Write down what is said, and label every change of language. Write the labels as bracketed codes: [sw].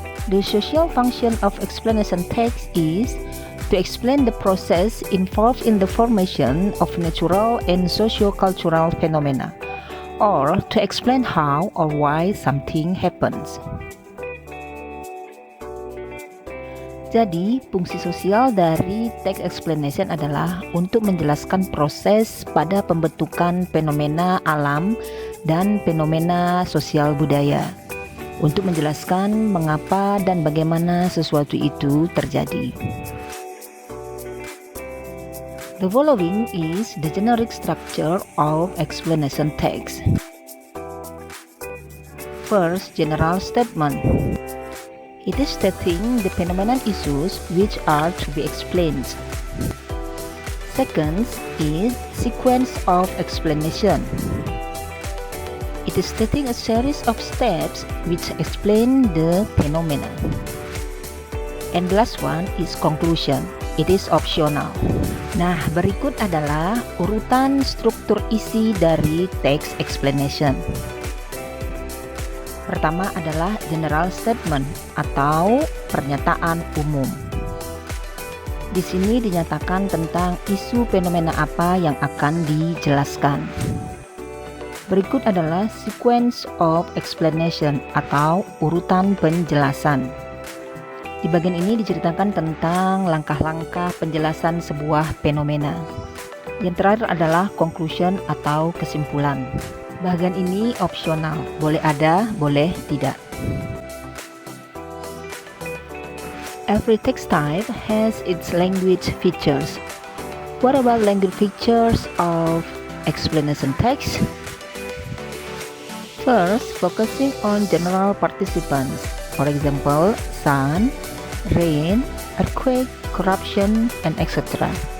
[en] The social function of explanation text is to explain the process involved in the formation of natural and socio-cultural phenomena, or to explain how or why something happens. [id] Jadi, fungsi sosial dari text explanation adalah untuk menjelaskan proses pada pembentukan fenomena alam dan fenomena sosial budaya, untuk menjelaskan mengapa dan bagaimana sesuatu itu terjadi. [en] The following is the generic structure of explanation text. First, general statement. It is stating the phenomenon issues which are to be explained. Second is sequence of explanation. It is stating a series of steps which explain the phenomenon. And the last one is conclusion. It is optional. [id] Nah, berikut adalah urutan struktur isi dari text explanation. Pertama adalah general statement atau pernyataan umum. Di sini dinyatakan tentang isu fenomena apa yang akan dijelaskan. Berikut adalah sequence of explanation atau urutan penjelasan. Di bagian ini diceritakan tentang langkah-langkah penjelasan sebuah fenomena. Yang terakhir adalah conclusion atau kesimpulan. Bagian ini opsional, boleh ada, boleh tidak. [en] Every text type has its language features. What about language features of explanation text? First, focusing on general participants. For example, sun, rain, earthquake, corruption, and etc.